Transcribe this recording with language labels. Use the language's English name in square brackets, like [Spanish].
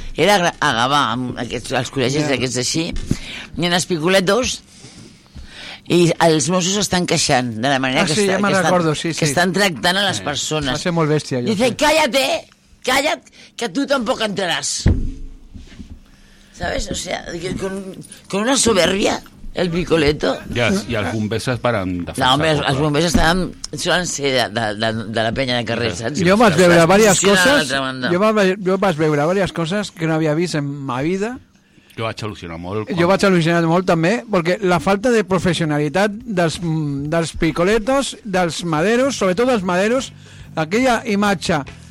[Catalan] Era a Gavà, els col·legis d'aquests així, i en els Picoletos, i els Mossos estan queixant de la manera que estan tractant a les persones. Va ser molt bèstia. [Spanish] Dice, cállate! [Catalan] Calla't, que tu tampoc entraràs. [Spanish] ¿Sabes? O sea, con una soberbia, el Picoleto... [Catalan] I els bombers es paren defensar. No, home, els bombers estaven... Solen ser de la penya de carrer, saps? Jo vaig veure diverses coses... Jo vaig veure diverses coses que no havia vist en ma vida. Jo vaig al·lucinar molt. Quan... Jo vaig al·lucinar molt, també, perquè la falta de professionalitat dels Picoletos, dels maderos, sobretot dels maderos, aquella imatge...